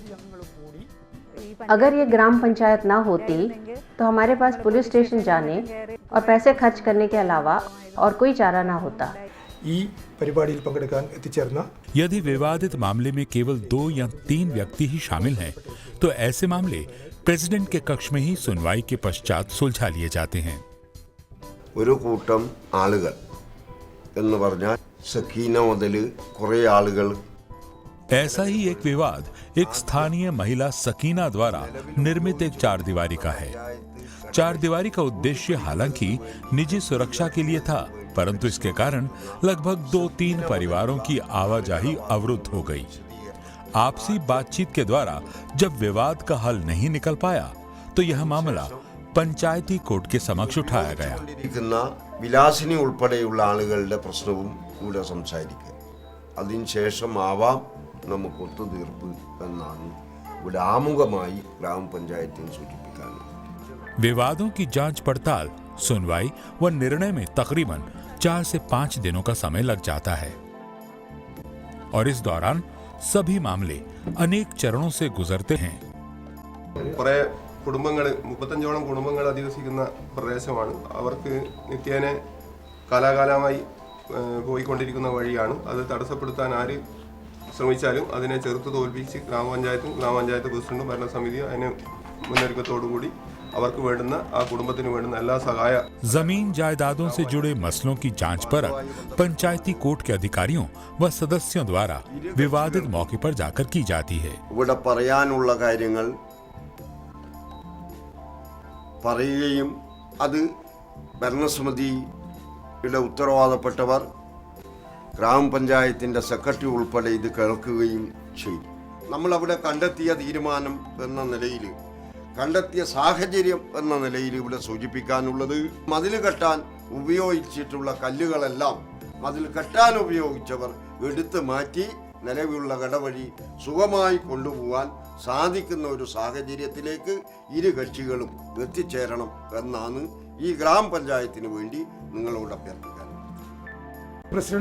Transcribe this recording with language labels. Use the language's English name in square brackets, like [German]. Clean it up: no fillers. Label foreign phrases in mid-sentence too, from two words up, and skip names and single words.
[Hindi] अगर ये ग्राम पंचायत ना होती तो हमारे पास पुलिस स्टेशन जाने और पैसे खर्च करने के अलावा और कोई चारा ना होता। यदि विवादित मामले में केवल 2 या 3 व्यक्ति ही शामिल हैं, तो ऐसे मामले प्रेसिडेंट के कक्ष में ही सुनवाई के पश्चात सुलझा लिए जाते हैं। [Malayalam] ഒരു കൂട്ടം ആളുകൾ എന്ന് പറഞ്ഞാൽ സക്കീന മുതൽ കുറേ ആളുകൾ। [Hindi] ऐसा ही एक विवाद एक स्थानीय महिला सकीना द्वारा निर्मित एक 4 दीवारी का है। 4 दीवारी का उद्देश्य हालांकि निजी सुरक्षा के लिए था, परंतु इसके कारण लगभग 2-3 परिवारों की आवाजाही अवरुद्ध हो गई। आपसी बातचीत के द्वारा जब विवाद का हल नहीं निकल पाया, तो यह मामला पंचायती कोर्ट के समक्ष उठाया गया। [Malayalam] വിലാസിനി ഉൾപ്പെടെയുള്ള ആളുകളുടെ പ്രശ്നവും ഇവിടെ സംസാരിക്കുക, അതിനുശേഷമാവാം നമുക്ക് ഒത്തുതീർപ്പ് എന്നാണ് ഇവിടെ ആമുഖമായി ഗ്രാമപഞ്ചായത്തിന് സൂചിപ്പിക്കാനുള്ളത്। [Hindi] विवादों की जांच पड़ताल, सुनवाई व निर्णय में तकरीबन 4 से 5 दिनों का समय लग जाता है और इस दौरान सभी मामले अनेक चरणों से गुजरते हैं। [Malayalam] കുടുംബങ്ങൾ 35ഓളം കുടുംബങ്ങൾ അധിവസിക്കുന്ന പ്രദേശമാണ്. അവർക്ക് നിത്യേന കാലാകാലമായി പോയിക്കൊണ്ടിരിക്കുന്ന വഴിയാണ്. അത് തടസ്സപ്പെടുത്താൻ ആര് ശ്രമിച്ചാലും അതിനെ ചെറുത്ത് തോൽപ്പിച്ച് ഗ്രാമപഞ്ചായത്ത് പ്രസിഡന്റും ഭരണസമിതിയും അതിന് മുന്നൊരുക്കത്തോടുകൂടി അവർക്ക് വേണ്ടുന്ന ആ കുടുംബത്തിന് വേണ്ടുന്ന എല്ലാ സഹായ [Hindi] जमीन जायदादों से जुड़े मसलों की जांच परख पंचायती कोर्ट के अधिकारियों व सदस्यों द्वारा विवादित मौके पर जाकर की जाती है। [Malayalam] ഇവിടെ പറയാനുള്ള കാര്യങ്ങൾ പറയുകയും അത് ഭരണസമിതിയുടെ ഉത്തരവാദപ്പെട്ടവർ ഗ്രാമപഞ്ചായത്തിൻ്റെ സെക്രട്ടറി ഉൾപ്പെടെ ഇത് കേൾക്കുകയും ചെയ്തു. നമ്മളവിടെ കണ്ടെത്തിയ തീരുമാനം എന്ന നിലയിൽ, കണ്ടെത്തിയ സാഹചര്യം എന്ന നിലയിൽ ഇവിടെ സൂചിപ്പിക്കാനുള്ളത്, മതിൽ കെട്ടാൻ ഉപയോഗിച്ചിട്ടുള്ള കല്ലുകളെല്ലാം മതിൽ കെട്ടാൻ ഉപയോഗിച്ചവർ എടുത്തു മാറ്റി നിലവിലുള്ള കടവഴി സുഖമായി കൊണ്ടുപോകാൻ സാധിക്കുന്ന ഒരു സാഹചര്യത്തിലേക്ക് ഇരു കക്ഷികളും എത്തിച്ചേരണം എന്നാണ് ഈ ഗ്രാമപഞ്ചായത്തിന് വേണ്ടി നിങ്ങളോട് അഭ്യർത്ഥിക്കാൻ.